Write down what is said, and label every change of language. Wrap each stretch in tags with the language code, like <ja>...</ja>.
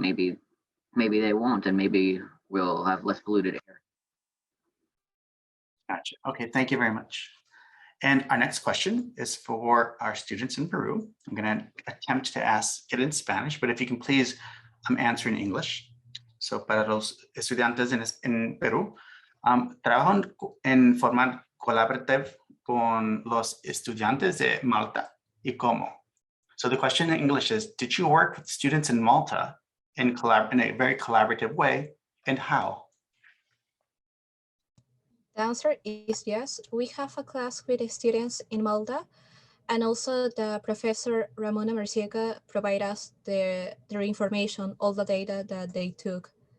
<en>Maybe they won't, and maybe we'll have less polluted air. Gotcha. Okay, thank you very much. And our next question is for our students in Peru. I'm going to attempt to ask it in Spanish, but if you can please answer in English.</en> <es>So para los estudiantes en Perú, trabajan en forma colaborativa con los estudiantes de Malta y cómo.</es> <en>So the question in English is, did you work with students in Malta in a very collaborative way, and how? The answer is yes. We have a class with students in Malta, and also the professor Ramona Marciega provide us their information, all the data that they took.</en>